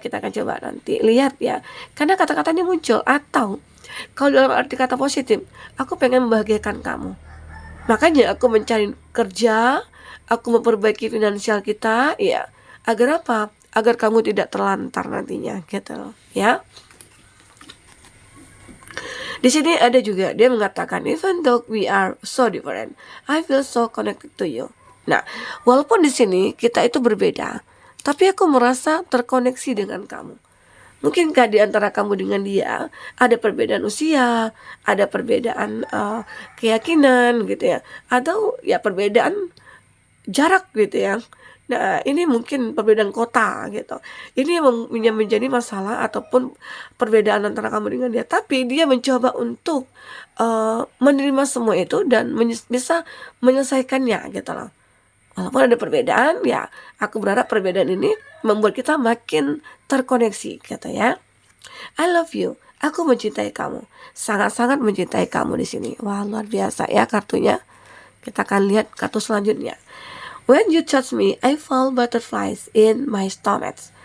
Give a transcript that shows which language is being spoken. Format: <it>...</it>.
<id>Kita akan coba nanti lihat ya, karena kata-katanya muncul. Atau kalau dalam arti kata positif, aku pengen membahagiakan kamu, makanya aku mencari kerja, aku memperbaiki finansial kita ya. Agar apa? Agar kamu tidak terlantar nantinya gitu loh ya. Di sini ada juga dia mengatakan,</id> <en>even though we are so different, I feel so connected to you.</en> <id>Nah, walaupun di sini kita itu berbeda, tapi aku merasa terkoneksi dengan kamu. Mungkinkah di antara kamu dengan dia ada perbedaan usia, ada perbedaan keyakinan gitu ya, atau ya perbedaan jarak gitu ya. Nah, ini mungkin perbedaan kota gitu. Ini yang menjadi masalah ataupun perbedaan antara kamu dengan dia. Tapi dia mencoba untuk menerima semua itu dan bisa menyelesaikannya gitu loh. Walaupun ada perbedaan, ya aku berharap perbedaan ini membuat kita makin terkoneksi, kata ya.</id> <en>I love you.</en> <id>Aku mencintai kamu. Sangat-sangat mencintai kamu di sini. Wah, luar biasa ya kartunya. Kita akan lihat kartu selanjutnya.</id> <en>When you touch me, I feel butterflies in my stomach.</en>